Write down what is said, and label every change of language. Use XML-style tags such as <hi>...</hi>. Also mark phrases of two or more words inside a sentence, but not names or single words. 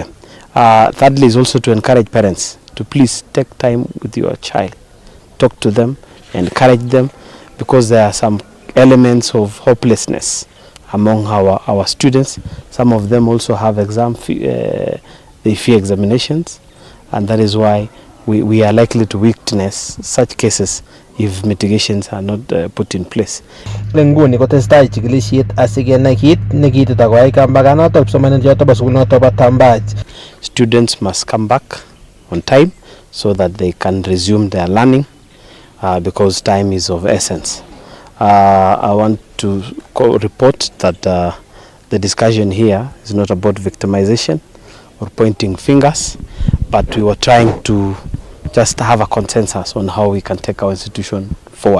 <en>Thirdly is also to encourage parents to please take time with your child, talk to them, encourage them, because there are some elements of hopelessness among our students. Some of them also have they fear examinations, and that is why we are likely to witness such cases if mitigations are not put in place.</en> <kln>Nguni kotestai chikilisiet asikenai kit nekitita koyai kambaganoto kipsomaninik choto bo sukulonoto bo Tambach.</kln> <en>Students must come back on time so that they can resume their learning because time is of essence. I want to report that the discussion here is not about victimization or pointing fingers, but we were trying to just have a consensus on how we can take our institution forward.</en>